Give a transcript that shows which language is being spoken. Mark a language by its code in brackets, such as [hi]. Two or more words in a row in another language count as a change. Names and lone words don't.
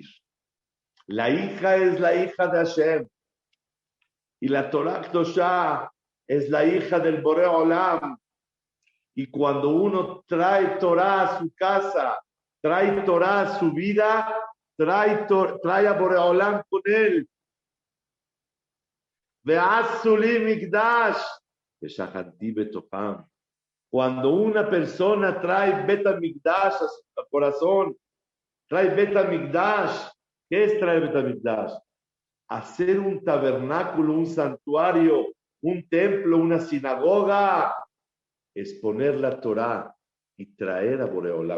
[es] La hija es la hija de Hashem y la [he] תורה קדושה [es] es la hija del [he] בורא עולם. [es] Y cuando uno trae Torah a su casa, trae Torah a su vida, trae a [he] בורא עולם [es] con él. [he] ועשו לי מקדש ושכנתי בתוכם. [es] Cuando una persona trae [he] בית המקדש [es] a su corazón, trae [he] בית המקדש. [es] ¿Qué es traer [he] בית המקדש? [es] Hacer un tabernáculo, un santuario, un templo, una sinagoga, exponer la Torah y traer a Boreolam.